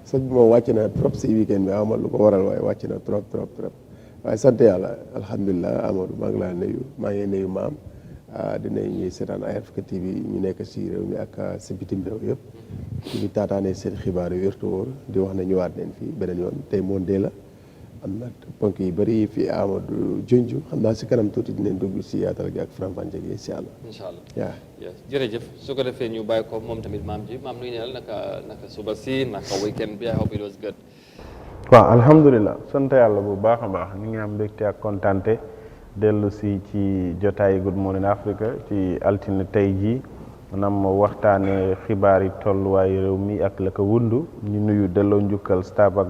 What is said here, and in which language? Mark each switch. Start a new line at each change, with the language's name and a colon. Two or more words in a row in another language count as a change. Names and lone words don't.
Wolof: soj bi moom wàcc na trop si weekend bi amal lu ko waral waaye wàcc na trop waaye sant yàlla alhamdulilah Amadou maa ngi laa nuyu maa ngi nuyu maam dinañ ñuy seetaan iAfrica TV ñu nekk si réew mi ak si bitim réew yëpp ñu ngi taataanee seen xibaar yu wér te wóor di wax ne ñëwaat nañ fii beneen yoon tey Monday la am na ponk yu bëri fii Amadou junj xam naa si kanam tuuti dinañ dugg si yaatal gi ak faram-fàcce gi
Arabic: إن شاء الله. إن شاء الله
Wolof: waaw. jërëjëf su ko defee ñu bàyyi ko moom tamit maam ji maam nuyu ne la naka suba si naka weekend bi
English: I hope it was good.
Wolof: waaw alhamdulilah sant yàlla bu baax a baax ñu ngi am mbégte ak kontante dellu si ci jotaay Good Morning Africa ci altine tey jii maanaam waxtaane xibaar yi tolluwaayu réew mi ak la ko wundu ñu nuyu delloo njukkal staff ak